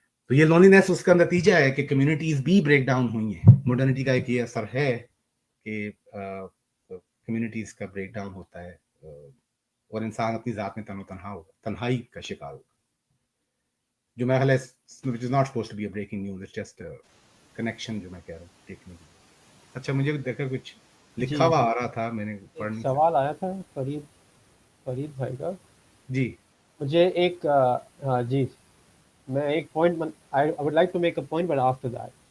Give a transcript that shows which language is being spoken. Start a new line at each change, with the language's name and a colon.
Hindi: तो ये लोनलीनेस उसका नतीजा है कि कम्युनिटीज भी ब्रेक डाउन हुई हैं. मॉडर्निटी का एक ये असर है कि कम्युनिटीज का ब्रेक डाउन होता है, और इंसान अपनी जात में तन्हा होगा, तन्हाई का शिकार होगा.
English: जो मैं which is not supposed to be a breaking news, it's just a connection
Hindi: जो मैं कह रहा हूँ देखने की. अच्छा, मुझे देखा कुछ लिखा हुआ आ रहा था, मैंने पढ़ने सवाल आया था फरीद भाई का. जी मुझे एक जी मैं एक point,
English: I would like to make a point but after that.